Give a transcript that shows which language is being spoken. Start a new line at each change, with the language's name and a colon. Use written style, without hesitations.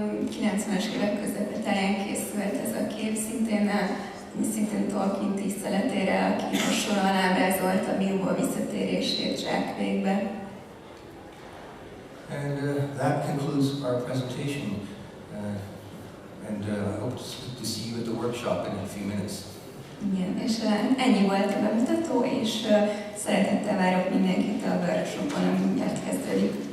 Hungarian: 90-es évek közepén készült ez a kép, szintén Tolkien tiszteletére, aki hasonlóan ábrázolta Bilbo visszatérését zsákvékbe.
English: And that concludes our presentation. And I hope to see you at the workshop in a few minutes.
Hungarian: Igen, és ennyi volt a bemutató, és szeretettel várok mindenkit a workshopon, ami mindjárt kezdődik.